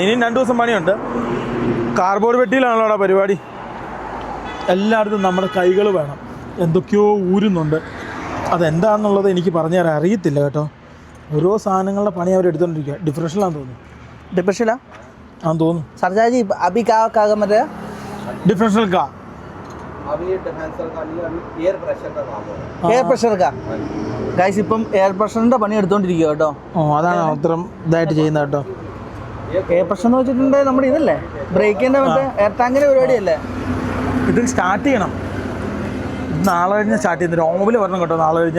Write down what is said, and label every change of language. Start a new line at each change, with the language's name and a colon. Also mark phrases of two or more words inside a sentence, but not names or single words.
Malayalam: ഇനിയും 2 ദിവസം പണിയുണ്ട്. കാർബോർഡ് വെട്ടിയിലാണല്ലോ പരിപാടി. എല്ലായിടത്തും നമ്മുടെ കൈകൾ വേണം. എന്തൊക്കെയോ ഊരുന്നുണ്ട്. അതെന്താണെന്നുള്ളത് എനിക്ക് പറഞ്ഞു തരാൻ അറിയത്തില്ല കേട്ടോ. ഓരോ സാധനങ്ങളുടെ പണി അവർ എടുത്തുകൊണ്ടിരിക്കുക. ഡിഫറൻഷ്യലാണെന്ന് തോന്നുന്നു. डिफरेंशियल ആണെന്ന് തോന്നുന്നു.
Hindi: सरदार जी अभी क्या काम कर रहे हैं? डिफरेंशियल का अभी ये डिफेंसर का नहीं, अभी
English: air pressure
Hindi: का काम हो रहा है. एयर प्रेशर का
Malayalam: ഗൈസ് ഇപ്പം എയർ പ്രഷറിന്റെ പണി എടുത്തോണ്ടിരിക്കുക കേട്ടോ. അതാണ് അത്രയും ഇതായിട്ട് ചെയ്യുന്നത് കേട്ടോ.
English: air pressure
Malayalam: എന്ന് വെച്ചിട്ടുണ്ടെങ്കിൽ നമ്മുടെ ഇതല്ലേ ബ്രേക്കിന്റെ മറ്റേ എയർ ടാങ്കിന്റെ പരിപാടിയല്ലേ. ഇത് സ്റ്റാർട്ട് ചെയ്യണം. നാളെ കഴിഞ്ഞ് സ്റ്റാർട്ട് ചെയ്യുന്നത്. രാവിലെ വരണം കേട്ടോ. നാളെ കഴിഞ്ഞ്